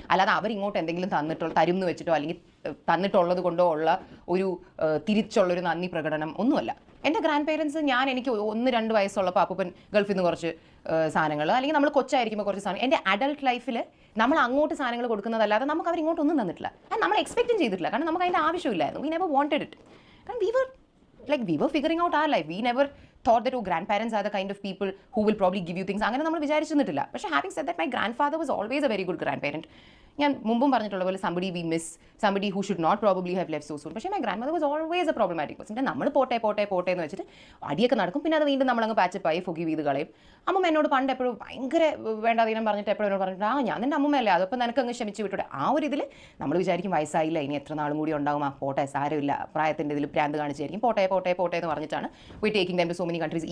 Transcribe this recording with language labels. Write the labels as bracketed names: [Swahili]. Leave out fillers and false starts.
[Malayalam] അല്ലാതെ അവരിങ്ങോട്ട് എന്തെങ്കിലും തരും എന്ന് വെച്ചിട്ടോ അല്ലെങ്കിൽ തന്നിട്ടുള്ളത് കൊണ്ടോ ഉള്ള ഒരു തിരിച്ചുള്ളൊരു നന്ദി പ്രകടനം ഒന്നുമല്ല. എൻ്റെ ഗ്രാൻഡ് പേരൻസ് എനിക്ക് 1-2 വയസ്സുള്ളപ്പോൾ അപ്പൂപ്പൻ ഗൾഫിൽ നിന്ന് കുറച്ച് സാധനങ്ങൾ, അല്ലെങ്കിൽ നമ്മൾ കൊച്ചായിരിക്കുമ്പോൾ കുറച്ച് സാധനം, എൻ്റെ അഡൾട്ട് ലൈഫിൽ നമ്മൾ അങ്ങോട്ട് സാധനങ്ങൾ കൊടുക്കുന്നതല്ലാതെ നമുക്ക് അവർ ഇങ്ങോട്ടൊന്നും തന്നിട്ടില്ല. അത് നമ്മൾ എക്സ്പെക്റ്റും ചെയ്തിട്ടില്ല. കാരണം നമുക്ക് അതിൻ്റെ ആവശ്യമില്ലായിരുന്നു. [English] We never wanted it. [Malayalam] കാരണം [English] we were figuring out our life. We never thought that grandparents are the kind of people who will probably give you things. [Malayalam] അങ്ങനെ നമ്മൾ വിചാരിച്ചിരുന്നിട്ടില്ല. പക്ഷേ [English] Having said that my grandfather was always a very good grandparent. [Malayalam] ഞാൻ മുമ്പും പറഞ്ഞിട്ടുള്ള പോലെ [English] somebody we miss, somebody who should not probably have left so soon. [Malayalam] പക്ഷേ [English] My grandmother was always a problematic person. [Malayalam] നമ്മൾ പോട്ടെ എന്ന് വെച്ചിട്ട് അടിയൊക്കെ നടക്കും. പിന്നെ അത് വീണ്ടും നമ്മളങ്ങ് പാച്ചപ്പായി ഫൊഗീവ് ചെയ്ത് കളയും. അമ്മ എന്നോട് പണ്ട് എപ്പോഴും ഭയങ്കര വേണ്ടാതീനം പറഞ്ഞിട്ട് എപ്പോഴും എന്നോട് പറഞ്ഞിട്ട് ഞാൻ നിൻ്റെ അമ്മയല്ലേ, അതപ്പോൾ നിനക്ക് അങ്ങ് ക്ഷമിച്ച് വിട്ടൂടെ. ആ ഒരു ഇതിൽ നമ്മൾ വിചാരിക്കും വയസ്സായില്ല, ഇനി എത്ര നാളും കൂടി ഉണ്ടാവും, പോട്ടെ സാരമില്ല, പ്രായത്തിൻ്റെ ഇതിൽ പ്രാന്ത് കാണിച്ചായിരിക്കും, പോട്ടെ എന്ന് പറഞ്ഞിട്ടാണ് [English] We taking them to so many countries.